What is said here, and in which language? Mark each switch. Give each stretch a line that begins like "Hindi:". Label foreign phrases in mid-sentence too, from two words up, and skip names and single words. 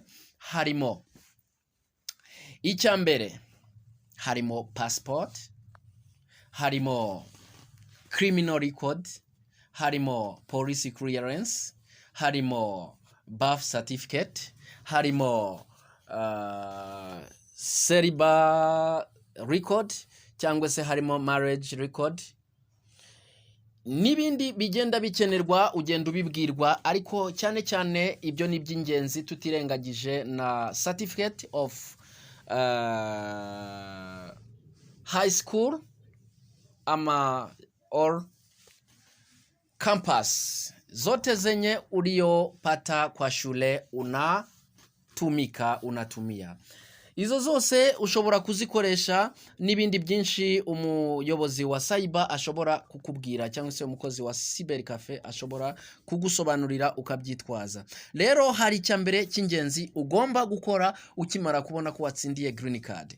Kinyarwanda: Harimo icya mbere, harimo passport, harimo
English: criminal record,
Kinyarwanda: harimo
English: police clearance,
Kinyarwanda: harimo
English: birth certificate,
Kinyarwanda: harimo
English: celibacy record
Kinyarwanda: cyangwa se harimo
English: marriage record.
Kinyarwanda: N'ibindi bigenda bikenerwa ugenda ubibwirwa, ariko cyane cyane ibyo ni by'ingenzi tutirengagije na
English: certificate of high school or campus,
Swahili: zote zenye uliyopata kwa shule unatumia.
Kinyarwanda: Izo zose ushobora kuzikoresha, n'ibindi byinshi umuyobozi wa Cyber ashobora kukubwira cyangwa se umukozi wa Cyber Cafe ashobora kugusobanurira ukabyitwaza. Rero hari icyambere cy'ingenzi ugomba gukora ukimara kubona ko watsindiye
English: green card.